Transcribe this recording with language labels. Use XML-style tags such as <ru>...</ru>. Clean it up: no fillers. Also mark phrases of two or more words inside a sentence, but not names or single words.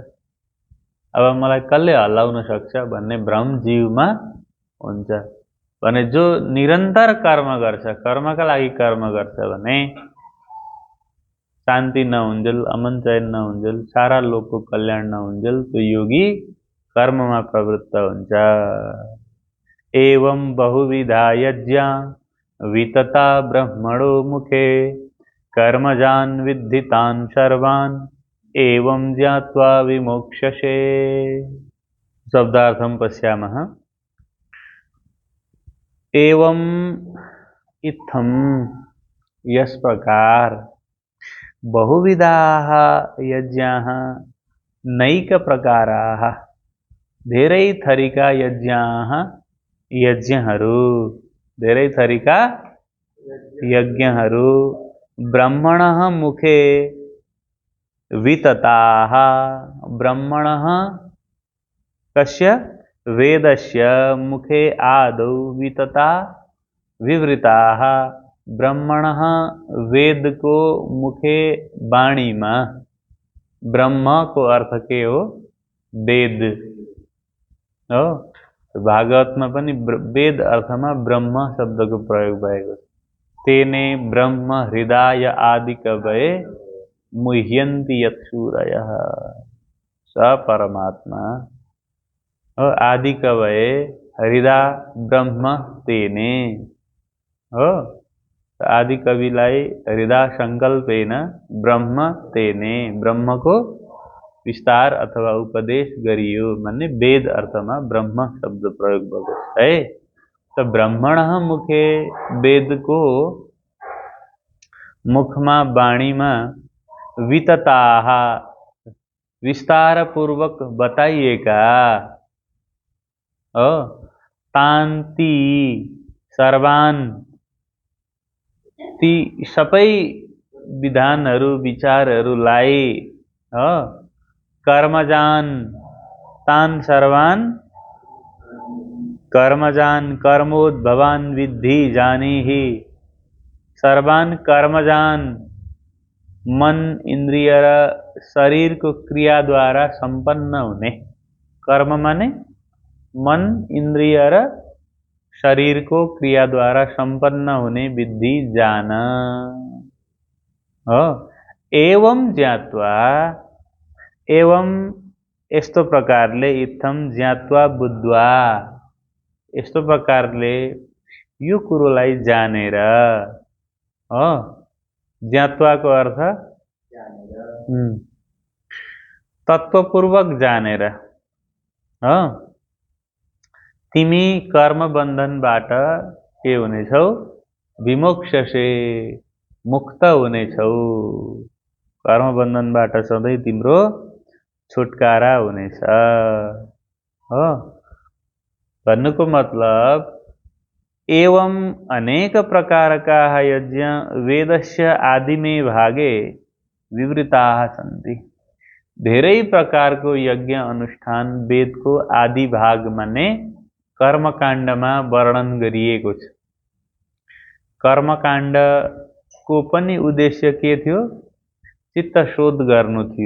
<ne>अब मलाई कसले हल्लाउन सक्छ भन्ने भ्रम जीवमा हुन्छ। भने जो निरन्तर कर्म गर्छ, कर्मका लागि कर्म गर्छ भने शान्ति नहुन्जेल, अमन चैन नहुन्जेल, सारा लोकको कल्याण नहुन्जेल त्यो योगी कर्ममा प्रवृत्त हुन्छ।</ne> <sa>एवं बहुविधा यज्ञ वितता ब्रह्मणो मुखे कर्मजान् विद्धितान् सर्वान् एवं ज्ञात्वा विमोक्ष्यसे। शब्दार्थं पश्यामः। एवं इत्थम,</sa> <ne>यस प्रकार,</ne> <sa>बहुविधाः यज्ञाः, नैक प्रकाराः,</sa> <ne>धेरै थरीका यज्ञाः, यज्ञहरू, धेरै थरीका यज्ञहरू,</ne> <sa>ब्रह्मणः मुखे वितताः, ब्रह्मणः कस्य, वेदस्य मुखे आदौ वितता विवृताः, ब्रह्मणः वेद को मुखे</sa> <ne>वाणीमा, ब्रह्म को अर्थ के हो, वेद हो। भागवतमा पनि वेद अर्थमा ब्रह्म शब्दको प्रयोग भएको छ।</ne> <sa>तेने ब्रह्म हृदय आदि कवये मुह्यन्ति यत्सूरयः, स परमात्मा हो। आदि कवये हृदय ब्रह्म तेने हो।</sa> <ne>आदि कविलाई</ne> <sa>हृदय संकल्पेन ब्रह्म तेने,</sa> <ne>ब्रह्म को विस्तार अथवा उपदेश गरियो भन्ने वेद अर्थमा ब्रह्म शब्द प्रयोग भएको है। तो</ne> <sa>ब्रह्मणः मुखे,</sa> <ne>वेद को मुखमा वाणीमा, वितताः विस्तार पूर्वक बताइएका हो,</ne> <sa>तान्ति सर्वान,</sa> <ne>ती सबै विधानहरू विचारहरूलाई हो,</ne> <sa>कर्मजान, तान सर्वान, कर्मजान, कर्मोद्भवान विद्धि जानीहि, सर्वान कर्मजान,</sa> <ne>मन इंद्रिय र शरीर को क्रिया द्वारा संपन्न हुने, कर्म माने मन इंद्रिय र शरीर को क्रिया द्वारा संपन्न होने विद्धि जान हो।</ne> <sa>एवं ज्ञात्वा, एवं</sa> <ne>यस्तो प्रकारले</ne> <sa>इत्थम ज्ञात्वा बुद्ध्वा,</sa> <ne>यस्तो प्रकारले यो कुरोलाई जानेर, ज्ञात्वाको अर्थ तत्त्वपूर्वक जानेर, तिमी कर्म बन्धनबाट के हुनेछौ? विमोक्षसे, मुक्त हुनेछौ। कर्म बन्धनबाट सधैँ तिम्रो छुटकारा हुनेछ। भन्नुको मतलब</ne> <sa>एवं अनेक प्रकारका यज्ञ वेदस्य आदिमे भागे विवृताः सन्ति।</sa> <ne>धेरै प्रकारको यज्ञ अनुष्ठान वेदको आदि भाग माने कर्मकाण्डमा वर्णन गरिएको छ। कर्मकाण्डको पनि उद्देश्य के थियो? चित्त शोध गर्नु थियो।</ne>